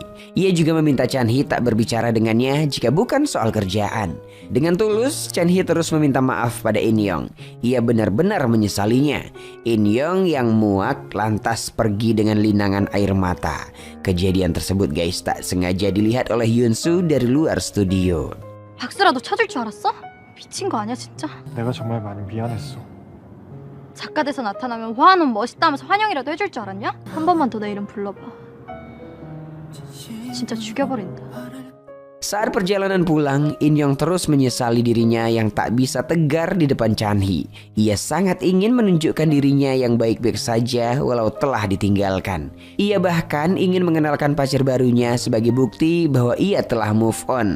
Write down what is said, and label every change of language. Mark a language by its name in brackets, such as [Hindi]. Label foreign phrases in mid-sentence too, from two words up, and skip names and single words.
[Indonesian] Ia juga meminta Chan Hee tak berbicara dengannya jika bukan soal kerjaan. Dengan tulus, Chan Hee terus meminta maaf pada In Young. Ia benar-benar menyesalinya. In Young yang muak lantas pergi dengan linangan air mata. Kejadian tersebut guys tak sengaja dilihat oleh Yoon Soo dari luar studio. [Korean] 박스라도 찾을 줄 알았어? 미친 거 아니야 진짜? 내가 정말 많이 미안했어. 작가 돼서 나타나면 화하는 멋있다면서 환영이라도 해줄 줄 알았냐? 한 번만 더 내 이름 불러봐. 진짜 죽여버린다. [Indonesian] Saat perjalanan pulang, In Young terus menyesali dirinya yang tak bisa tegar di depan Chan Hee. Ia sangat ingin menunjukkan dirinya yang baik-baik saja walau telah ditinggalkan. Ia bahkan ingin mengenalkan pacar barunya sebagai bukti bahwa ia telah [English] move on.